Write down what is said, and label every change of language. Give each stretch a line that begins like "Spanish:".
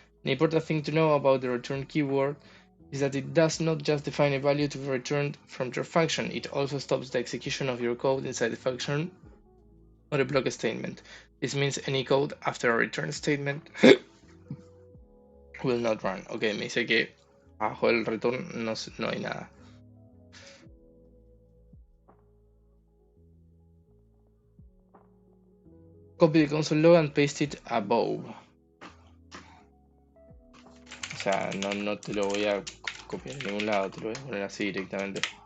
English: An important thing to know about the return keyword is that it does not just define a value to be returned from your function, it also stops the execution of your code inside the function or a block statement. This means any code after a return statement will not run.
Spanish: Ok, me dice que abajo del return no hay nada.
English: Copy the console log and paste it above.
Spanish: O sea, no te lo voy a copiar en ningún lado, te lo voy a poner así directamente.